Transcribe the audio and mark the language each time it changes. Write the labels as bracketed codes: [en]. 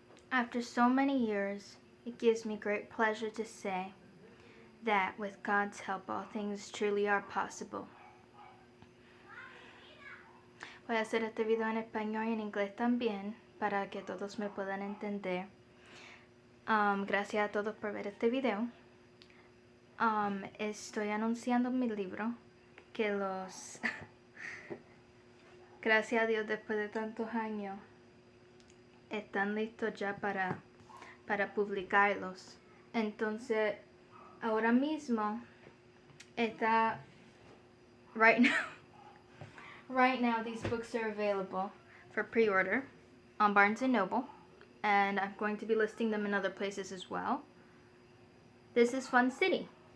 [en] After so many years, it gives me great pleasure to say that with God's help all things truly are possible. [es] Voy a hacer este video en español y en inglés también para que todos me puedan entender. Gracias a todos por ver este video. Estoy anunciando mi libro que los... Gracias a Dios, después de tantos años, están listos ya para publicarlos. Entonces, ahora mismo está... [en] Right now, these books are available for pre-order on Barnes & Noble. And I'm going to be listing them in other places as well. This is Fun City.